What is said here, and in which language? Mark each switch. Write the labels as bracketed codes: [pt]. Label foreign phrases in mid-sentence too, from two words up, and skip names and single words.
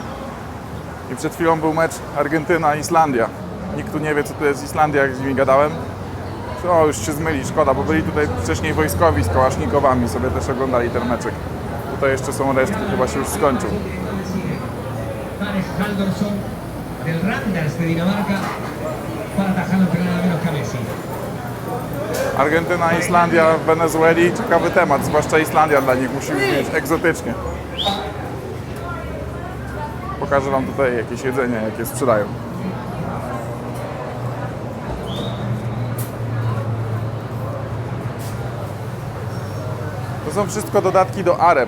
[pl] I przed chwilą był mecz Argentyna-Islandia. Nikt tu nie wie, co to jest Islandia, jak z nimi gadałem. O, już się zmyli, szkoda, bo byli tutaj wcześniej wojskowi z kałasznikowami, sobie też oglądali ten meczek. Tutaj jeszcze są resztki, chyba się już skończył. [es] Tarek Haldorsson del Randers de Dinamarca para atajar entre nada menos que a Messi. [pl] Argentyna, Islandia, Wenezueli, ciekawy temat, zwłaszcza Islandia dla nich musi brzmieć egzotycznie. Pokażę wam tutaj jakieś jedzenie, jakie sprzedają. To są wszystko dodatki do arep.